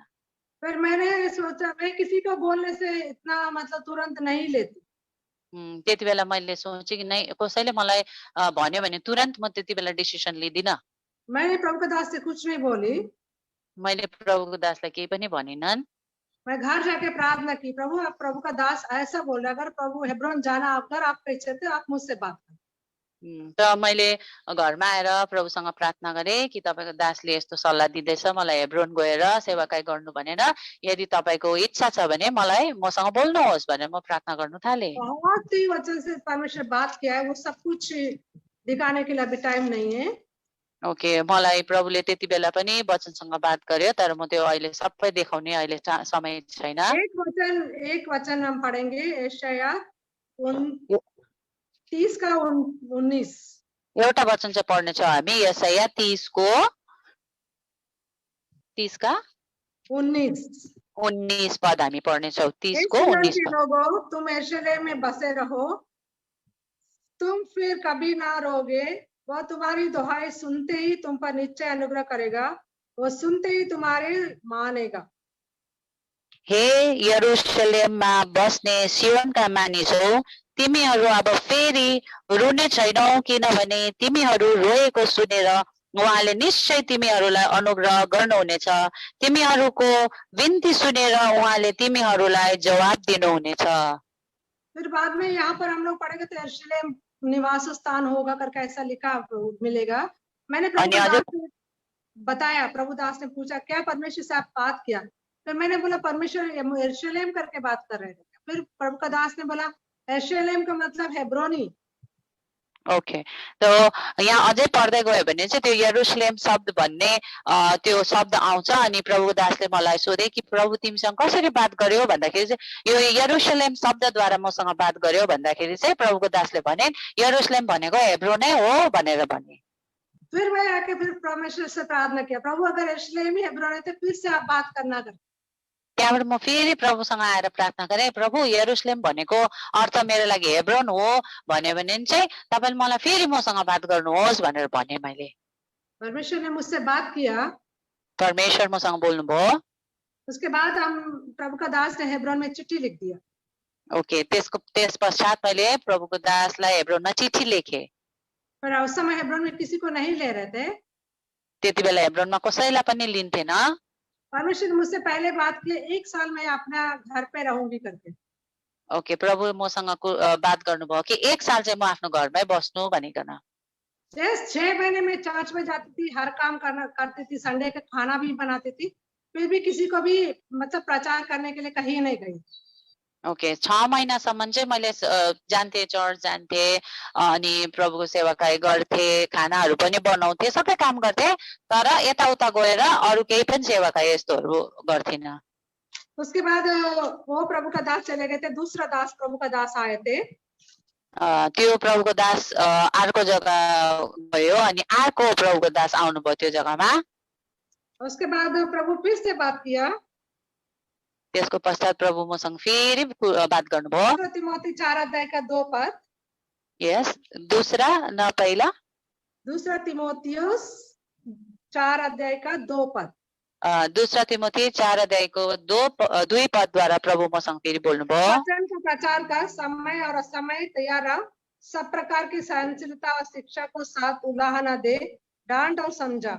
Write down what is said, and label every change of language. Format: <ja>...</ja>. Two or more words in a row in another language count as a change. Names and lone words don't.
<hi>फिर मैंने सोचा, मैं किसी को बोलने से इतना मतलब तुरंत नहीं लेती।</hi> <ne>त्यति बेला मैले सोचे कि नै कसैले मलाई भन्यो भने तुरन्त म त्यति बेला डिसिजन लिदिन।</ne> <hi>मैंने प्रभु के दास से कुछ नहीं बोली।</hi> <ne>मैले प्रभुको दासलाई केही पनि भनिनन्।</ne> <hi>मैं घर जाके प्रार्थना की, प्रभु आप प्रभु का दास ऐसा बोल रहा है, अगर प्रभु हेब्रोन जाना अगर आपका इच्छा है आप मुझसे बात करें।</hi> <ne>त मैले घरमा आएर प्रभुसँग प्रार्थना गरेँ कि तपाईको दासले यस्तो सल्लाह दिँदैछ मलाई हेब्रोन गएर सेवाकाई गर्नु भनेर, यदि तपाईको इच्छा छ भने मलाई मसँग बोल्नुहोस् भनेर म प्रार्थना गर्नु थालेँ।</ne> <hi>बहुत ही वचन से परमेश्वर बात किया है, वो सब कुछ दिखाने के लिए अभी टाइम नहीं है। ओके,</hi> <ne>मलाई प्रभुले त्यति बेला पनि वचनसँग बात गर्यो, तर म त्यो अहिले सबै देखाउने अहिले समय छैन।</ne> <hi>एक वचन हम पढ़ेंगे, यशायाह 30 का 19।</hi> <ne>एउटा वचन चाहिँ पढ्ने छौँ हामी, यशायाह 30 को 19 पद हामी पढ्ने छौँ। 30 को 19 पद।</ne> <hi>लोगों, तुम यरूशलेम में बसे रहो, तुम फिर कभी ना रोगे, वह तुम्हारी दुहाई सुनते ही तुम पर निश्चय अनुग्रह करेगा, वो सुनते ही तुम्हारे मानेगा।</hi> <ne>हे यरूशलेममा बस्ने सियोनका मानिसौ, तिमीहरू अब फेरि रुने छैनौ, किनभने तिमीहरू रोएको सुनेर उहाँले निश्चय तिमीहरूलाई अनुग्रह गर्नुहुनेछ। तिमीहरूको बिन्ती सुनेर उहाँले तिमीहरूलाई जवाब दिनुहुनेछ।</ne> <hi>फिर बाद में यहाँ पर हम लोग पढ़ेंगे तो यरूशलेम निवास स्थान होगा करके ऐसा लिखा मिलेगा। मैंने प्रभुदास ने बताया, प्रभुदास ने पूछा क्या परमेश्वर से आप बात किया, तो मैंने बोला परमेश्वर यरूशलेम करके बात कर रहे थे। फिर प्रभु का दास ने बोला यरूशलेम का मतलब हेब्रोनी।</hi> <ne>ओके, तो यहाँ अझै पढ्दै गयो भने चाहिँ त्यो यरुशलेम शब्द भन्ने त्यो शब्द आउँछ। अनि प्रभुको दासले मलाई सोधे कि प्रभु तिमीसँग कसरी बात गर्यो भन्दाखेरि चाहिँ यो यरुशलेम शब्दद्वारा मसँग बात गर्यो भन्दाखेरि चाहिँ प्रभुको दासले भने यरुशलेम भनेको हेब्रो नै हो भनेर भने।</ne> <hi>फिर मैं आके फिर परमेश्वर से प्रार्थना किया, प्रभु अगर यरूशलेम ही हेब्रोन है तो फिर से आप बात करना कर।</hi> <ne>त्यहाँबाट म फेरि प्रभुसँग आएर प्रार्थना गरेँ, प्रभु यरुशलेम भनेको अर्थ मेरो लागि हेब्रोन हो भन्यो भने चाहिँ तपाईले मलाई फेरि मसँग बात गर्नुहोस् भनेर भने मैले।</ne> <hi>परमेश्वर ने मुझसे बात किया।</hi> <ne>परमेश्वर मसँग बोल्नुभयो।</ne> <hi>उसके बाद हम प्रभु का दास ने हेब्रोन में चिट्ठी लिख दिया। ओके,</hi> <ne>त्यस पश्चात मैले प्रभुको दासलाई हेब्रोनमा चिठी लेखे।</ne> <hi>पर उस समय हेब्रोन में किसी को नहीं ले रहे थे।</hi> <ne>त्यति बेला हेब्रोनमा कसैलाई पनि लिन्थेन।</ne> <hi>परमेश्वर ने मुझसे पहले बात की 1 साल मैं अपना घर पे रहूंगी करके।</hi> <ne>ओके, प्रभु मसँग बात गर्नुभयो कि 1 साल चाहिँ म आफ्नो घरमै बस्नु भनिकन।</ne> <hi>6 महीने में चर्च में जाती थी, हर काम करती थी, संडे का खाना भी बनाती थी, फिर भी किसी को भी मतलब प्रचार करने के लिए कहीं नहीं गई।</hi> <ne>ओके, 6 महिनासम्म चाहिँ मैले जान्थे, चर्च जान्थे, अनि प्रभुको सेवाकाई गर्थे, खानाहरू पनि बनाउँथे, सबै काम गर्थे, तर यताउता गएर अरु केही पनि सेवाकाई यस्तोहरू गर्थिन।</ne> <hi>उसके बाद वो प्रभु का दास चले गए थे, दूसरा दास प्रभु का दास आए थे।</hi> <ne>त्यो प्रभुको दास अर्को जग्गा गयो अनि अर्को प्रभुको दास आउनुभयो त्यो जग्गामा।</ne> <hi>उसके बाद प्रभु फिर से बात किया।</hi> <ne>त्यसको पश्चात प्रभु मसँग फेरि बात गर्नुभयो।</ne> <hi>तिमोथी 4 अध्याय का 2 पद। यस, दूसरा न पहिला, दूसरा तिमोथियुस 4 अध्याय का 2 पद।</hi> <ne>दूसरा तिमोथी 4 अध्यायको 2 पदद्वारा प्रभु मसँग फेरि बोल्नुभयो।</ne> <hi>वचन का प्रचार का समय और असमय तैयार रह, सब प्रकार की सहनशीलता और शिक्षा को साथ उलाहना दे, डांट और समझा।</hi>